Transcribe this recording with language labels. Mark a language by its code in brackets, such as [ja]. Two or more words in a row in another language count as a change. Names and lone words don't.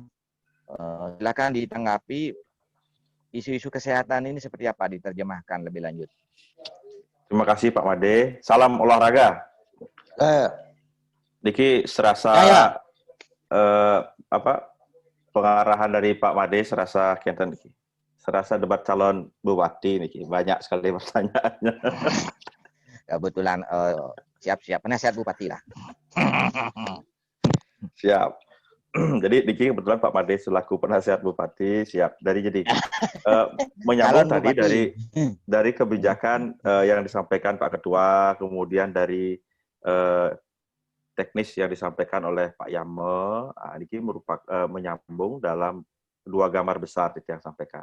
[id] Silakan ditanggapi isu-isu kesehatan ini seperti apa diterjemahkan lebih lanjut. Terima kasih Pak Wade. Salam olahraga. Diki serasa pengarahan dari Pak Made serasa [ban] kianten niki. [id] Serasa debat calon bupati niki. Banyak sekali pertanyaannya. Kebetulan siap-siap penasihat bupati lah. Siap. Jadi Diki kebetulan Pak Made selaku penasihat bupati siap. Jadi menyambung tadi dari kebijakan yang disampaikan Pak Ketua, kemudian dari teknis yang disampaikan oleh Pak Yame, ini merupakan menyambung dalam dua gambar besar yang disampaikan.